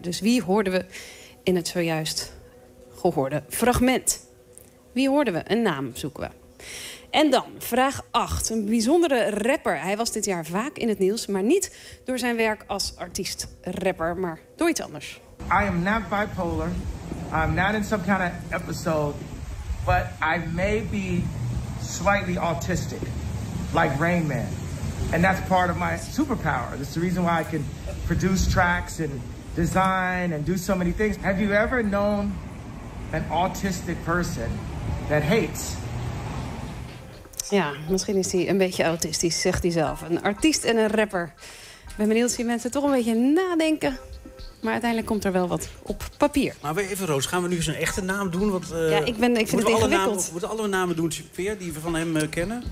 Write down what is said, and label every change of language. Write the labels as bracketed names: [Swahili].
[Dutch] Dus wie hoorden we in het zojuist gehoorde fragment? Wie hoorden we? Een naam zoeken we. En dan, vraag 8. Een bijzondere rapper. Hij was dit jaar vaak in het nieuws, maar niet door zijn werk als artiest-rapper, maar door iets anders. [English] I am not bipolar. I'm not in some kind of episode. But I may be slightly autistic, like Rain Man. And that's part of my superpower. That's the reason why I can produce tracks and design and do so many things. Have you ever known an autistic person that hates? [Dutch] Ja, misschien is hij een beetje autistisch, zegt hij zelf. Een artiest en een rapper. Ik ben benieuwd of die mensen toch een beetje nadenken. Maar uiteindelijk komt er wel wat op papier. Maar even, Roos, gaan we nu zijn echte naam doen? Want, ja, ik vind het ingewikkeld. Moeten alle namen doen weer die we van hem kennen?